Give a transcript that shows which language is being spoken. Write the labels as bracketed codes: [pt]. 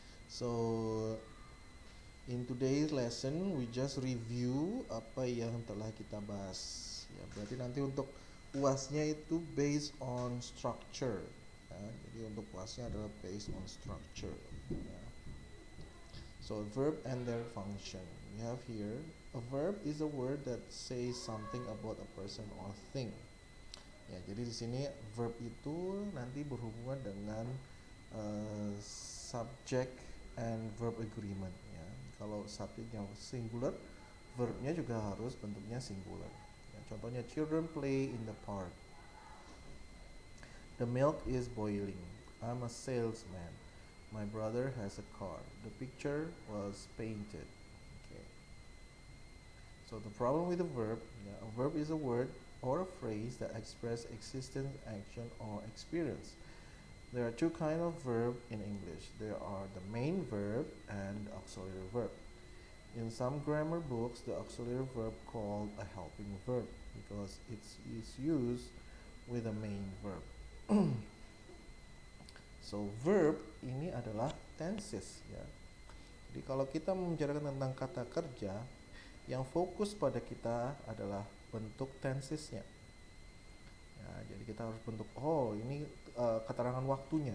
[en] So in today's lesson we just review [id] apa yang telah kita bahas, ya. Berarti nanti untuk UAS-nya itu [en] based on structure, [id] ya. Jadi untuk UAS-nya adalah [en] based on structure, [id] ya. [en] So verb and their function. We have here a verb is a word that says something about a person or thing. [id] Ya, jadi di sini verb itu nanti berhubungan dengan [en] subject and verb agreement, [id] ya. Kalau subjeknya singular, verbnya juga harus bentuknya singular. Ya, contohnya [en] children play in the park. The milk is boiling. I'm a salesman. My brother has a car. The picture was painted. Okay. So the problem with a verb, yeah, a verb is a word or a phrase that express existence, action, or experience. There are 2 kinds of verb in English. There are the main verb and auxiliary verb. In some grammar books, the auxiliary verb called a helping verb because it is used with a main verb. [id] So verb ini adalah tenses ya. Jadi kalau kita membicarakan tentang kata kerja, yang fokus pada kita adalah bentuk tensesnya. Ya, jadi kita harus bentuk, oh ini keterangan waktunya.